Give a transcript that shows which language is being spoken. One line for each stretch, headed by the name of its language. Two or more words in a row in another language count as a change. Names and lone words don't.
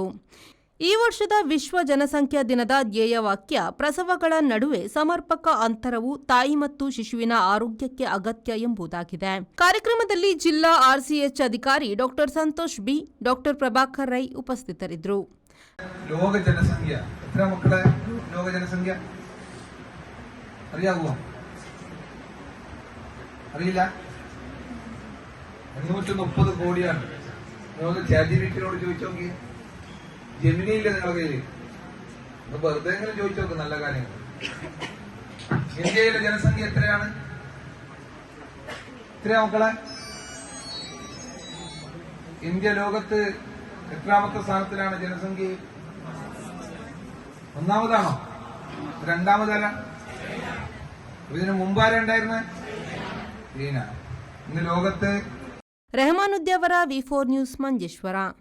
Kannada: ಈ ವರ್ಷದ ವಿಶ್ವ ಜನಸಂಖ್ಯಾ ದಿನದ ಧ್ಯೇಯವಾಕ್ಯ ಪ್ರಸವಗಳ ನಡುವೆ ಸಮರ್ಪಕ ಅಂತರವು ತಾಯಿ ಮತ್ತು ಶಿಶುವಿನ ಆರೋಗ್ಯಕ್ಕೆ ಅಗತ್ಯ ಎಂಬುದಾಗಿದೆ. ಕಾರ್ಯಕ್ರಮದಲ್ಲಿ ಜಿಲ್ಲಾ ಆರ್ಸಿಎಚ್ ಅಧಿಕಾರಿ ಡಾಕ್ಟರ್ ಸಂತೋಷ್ ಬಿ, ಡಾಕ್ಟರ್ ಪ್ರಭಾಕರ್ ರೈ ಉಪಸ್ಥಿತರಿದ್ದರು.
Malayalam: ലോക ജനസംഖ്യ എത്ര മക്കളെ? ലോക ജനസംഖ്യ അറിയാവോ? അറിയില്ല. 530 കോടിയാണ്. നമുക്ക് ചാറ്റിനോട് ചോദിച്ചു നോക്കി. ജെമിനിയില്ല നിങ്ങളുടെ കയ്യിൽ. വെറുതെ എങ്ങനെ ചോദിച്ചു നോക്ക്. നല്ല കാര്യങ്ങൾ. ഇന്ത്യയിലെ ജനസംഖ്യ എത്രയാണ്? എത്രയാ മക്കളെ? ഇന്ത്യ ലോകത്ത് എത്രാമത്തെ സ്ഥാനത്തിലാണ് ജനസംഖ്യ? ഒന്നാമതാണോ? രണ്ടാമതല്ല? ഇതിന് മുമ്പാരുണ്ടായിരുന്നേ? ചീന. ഇന്ന് ലോകത്ത്
Kannada: ರೆಹಮಾನುದ್ದಿ ಅವರ V4 ನ್ಯೂಸ್ ಮಂಜೇಶ್ವರ.